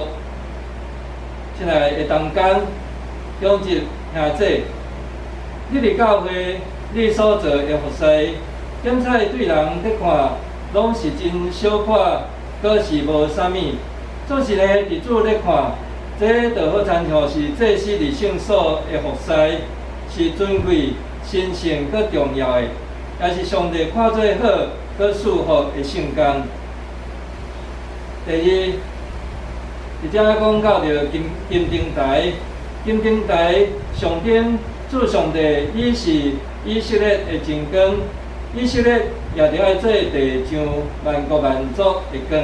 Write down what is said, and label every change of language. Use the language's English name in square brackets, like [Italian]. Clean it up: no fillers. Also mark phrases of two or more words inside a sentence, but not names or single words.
[Min Nan Chinese] 亲爱的同工、长执兄姐，你伫教会你所做的服侍，检采对人伫看，拢是真小可，佮是无啥物。总是呢，伫主咧看，这就好参像是祭司伫圣所的服侍，是尊贵、神圣佮重要的，也是上帝看做好佮祝福的圣工。第二，而且讲到着金灯台，金灯台上顶主上帝伊是以色列的真光，以色列也着爱做地上万国万族的光。